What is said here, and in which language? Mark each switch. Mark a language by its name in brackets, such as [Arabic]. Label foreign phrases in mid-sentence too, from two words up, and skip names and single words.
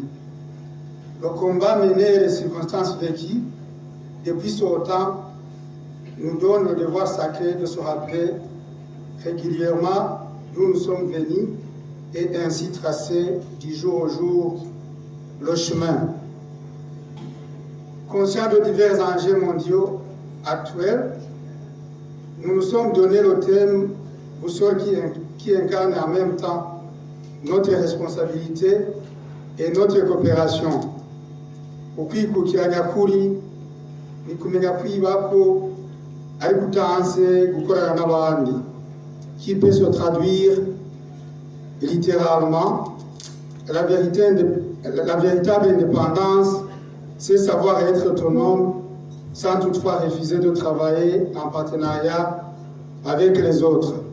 [French] Le combat mené et les circonstances vécues depuis ce temps nous donnent le devoir sacré de se rappeler régulièrement d'où nous sommes venus et ainsi tracer du jour au jour le chemin. Conscients de divers enjeux mondiaux actuels, nous nous sommes donné le thème boussole qui incarne en même temps notre responsabilité et notre coopération. [Rundi] Ukwikukiranya kuri ni kumenya kwibako ari gutanze gukorana n'abandi, [French] qui peut se traduire littéralement. La véritable indépendance, c'est savoir être autonome sans toutefois refuser de travailler en partenariat avec les autres.